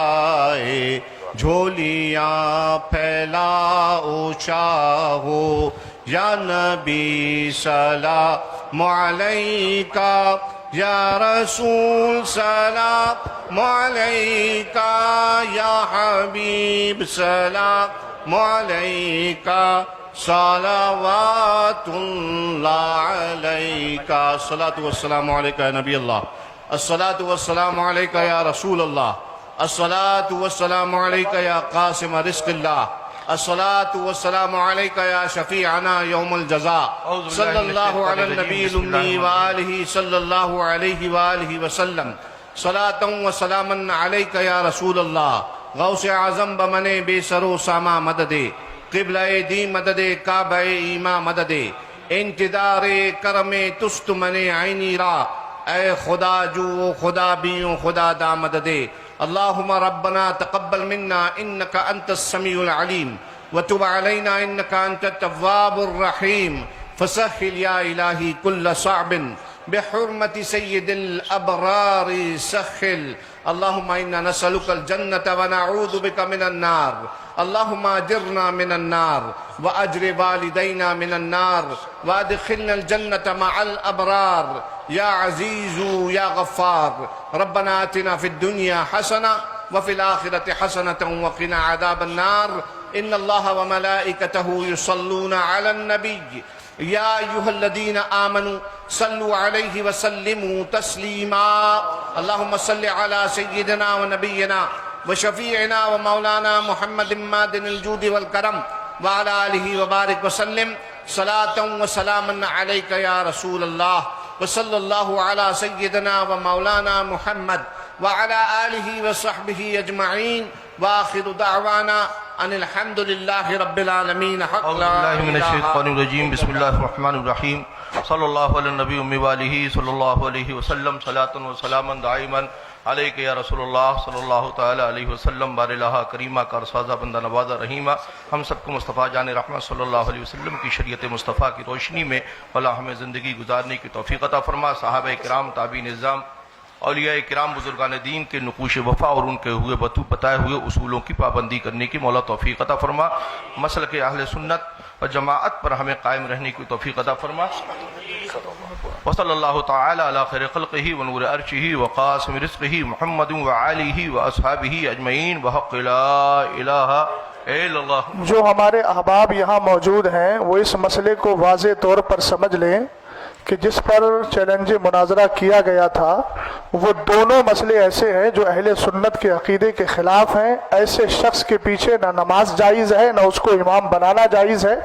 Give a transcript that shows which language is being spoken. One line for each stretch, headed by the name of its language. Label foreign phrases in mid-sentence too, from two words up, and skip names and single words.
Urdu: آئے، جھولیاں پھیلا او شاہو،
Arabic: يا نبي سلام عليك، يا رسول سلام عليك، يا حبيب سلام عليك، صلوات الله عليك. الصلاة والسلام عليك يا نبي الله، الصلاة والسلام عليك يا رسول الله، الصلاة والسلام عليك يا قاسم रिज़्क़िल्लाह, الصلاة والسلام عليك يا شفيعنا يوم الجزاء، صلى الله على النبي الأمي وآله صلى الله عليه وآله وسلم، صلاة وسلاما عليك يا رسول الله,
Persian: غوث اعظم بمن بی سر و سامان مددی، قبلهٔ دین مددی، کعبهٔ ایمان مددی، انتظار کرمت تست من آیینی را، ای خدا جو خدا بیوں خدا دا مددی.
Arabic: اللهم ربنا تقبل منا إنك أنت السميع العليم وتب علينا إنك أنت التواب الرحيم. فسهل يا إلهي كل صعب بحرمة سيد الأبرار سهل. اللهم إنا نسألك الجنة ونعوذ بك من النار. اللهم أجرنا من النار وأجر والدينا من النار وأدخلنا الجنة مع الأبرار يا عزيز يا غفار. ربنا آتنا في الدنيا حسنة وفي الآخرة حسنة وقنا عذاب النار. إن الله وملائكته يصلون على النبي يا أيها الذين آمنوا صلوا عليه وسلموا تسليما. اللهم صل على سيدنا ونبينا وشفيعنا ومولانا محمد معدن الجود والكرم وعلى آله وبارك وسلم صلاة وسلاما عليك يا رسول الله وصلى الله على سيدنا ومولانا محمد وعلى آله وصحبه أجمعين وآخر دعوانا أن الحمد لله رب العالمين. أعوذ بالله من الشيطان الرجيم. بسم الله الرحمن الرحيم. صلى الله على النبي الأمي وآله صلى الله عليه وسلم، صلاة وسلاما دائما عليك يا رسول الله صلى الله تعالى عليه وسلم.
Urdu: بارِالٰہا کریما کارسازا بندہ نوازا رحیما، ہم سب کو مصطفیٰ جانِ رحمت
Arabic: صلى الله عليه وسلم
Urdu: کی شریعت مصطفیٰ کی روشنی میں اللہ ہمیں زندگی گزارنے کی توفیق عطا فرما. صحابہ کرام، تابعین عظام، اولیاء کرام، بزرگانِ دین کے نقوشِ وفا اور ان کے ہوئے بتائے ہوئے اصولوں کی پابندی کرنے کی مولا توفیق عطا فرما. مسلک اہلِ سنت و جماعت پر ہمیں قائم رہنے کی توفیق عطا فرما.
Arabic: وصلى الله تعالى على خير خلقه ونور عرشه وقاسم رزقه محمد وآله وأصحابه أجمعين وحق لا إله إلا الله.
Urdu: جو ہمارے احباب یہاں موجود ہیں وہ اس مسئلے کو واضح طور پر سمجھ لیں کہ جس پر چیلنج مناظرہ کیا گیا تھا وہ دونوں مسئلے ایسے ہیں جو اہلِ سنت کے عقیدے کے خلاف ہیں. ایسے شخص کے پیچھے نہ نماز جائز ہے نہ اس کو امام بنانا جائز ہے.